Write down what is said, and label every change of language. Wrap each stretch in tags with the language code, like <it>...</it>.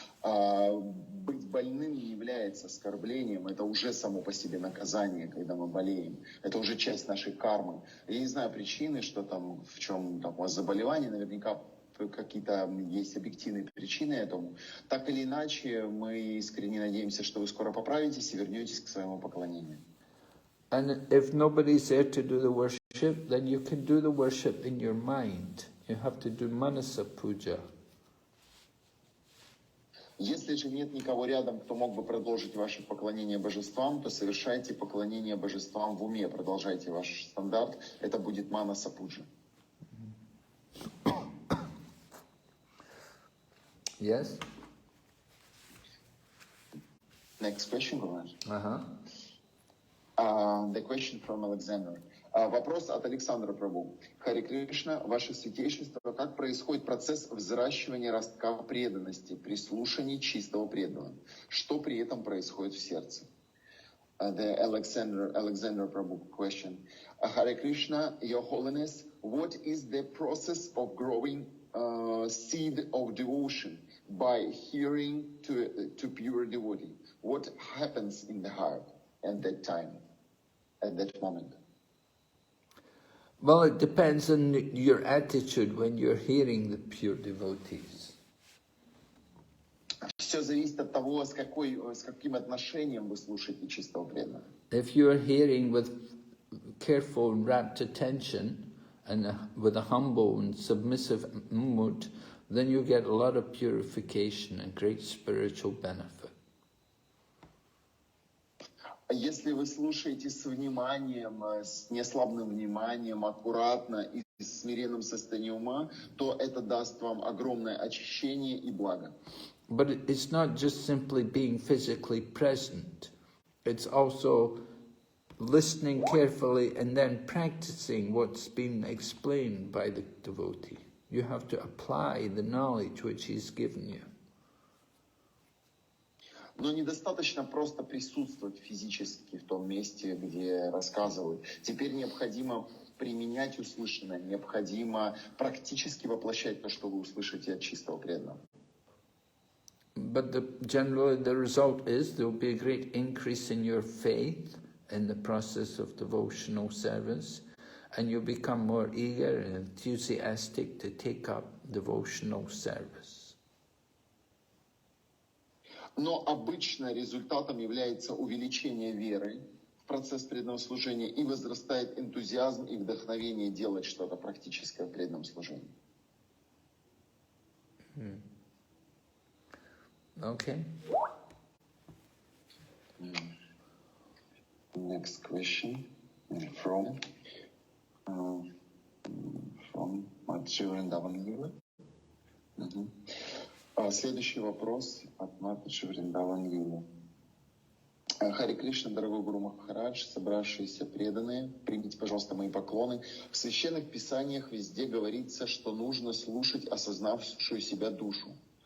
<ru>Быть больным не является оскорблением, это уже само по себе наказание, когда мы болеем. Это уже часть нашей кармы. Я не знаю причины, что там, в чем там у вас заболевание, наверняка какие-то есть объективные причины этому. Так или иначе, мы искренне надеемся, что вы скоро поправитесь и вернетесь к своему поклонению.</ru> <en>And if nobody's there to do the worship, then you can do the worship in your mind. You have to do manasa puja.</en> <ru>Если же нет никого рядом, кто мог бы продолжить ваше поклонение божествам, то совершайте поклонение божествам в уме, продолжайте ваш стандарт, это будет мана сапуджи.</ru> <en>Yes? Next question, Гурмаш. Uh-huh. The question from Alexander.</en> <ru>Вопрос от Александра Прабу. Харе Кришна, ваше святейшество, как происходит процесс взращивания ростка преданности при слушании чистого преданного? Что при этом происходит в сердце?</ru> <en>The Alexander Prabhu question. Hare Krishna, Your Holiness, what is the process of growing seed of devotion by hearing to pure devotee? What happens in the heart at that time, at that moment? Well, it depends on your attitude when you're hearing the pure devotees.</en> <ru>Все зависит от того, с каким отношением вы слушаете чистого преданного.</ru> <en>If you're hearing with careful and rapt attention and with a humble and submissive mood, then you get a lot of purification and great spiritual benefit.</en> <ru>Если вы слушаете с вниманием, с неслабным вниманием, аккуратно и с смиренным состоянием ума, то это даст вам огромное очищение и благо.</ru> <en>But it's not just simply being physically present. It's also listening carefully and then practicing what's been explained by the devotee. You have to apply the knowledge which he's given you.</en> <ru>Но недостаточно просто присутствовать физически в том месте, где рассказывают. Теперь необходимо применять услышанное, необходимо практически воплощать то, что вы услышите от чистого преданного.</ru> <en>But generally the result is there will be a great increase in your faith in the process of devotional service, and you'll become more eager and enthusiastic to take up devotional service.</en> <ru>Но обычно результатом является увеличение веры в процесс преданного служения и возрастает энтузиазм и вдохновение делать что-то практическое в преданном служении.</ru> <en>Okay. Next question from Вриндаван.</en> <ru>Следующий вопрос от Матаджи Вриндаван. Харе Кришна, дорогой Гуру Махарадж, собравшиеся преданные, примите, пожалуйста, мои поклоны. В священных писаниях везде говорится, что нужно слушать осознавшую себя душу.</ru>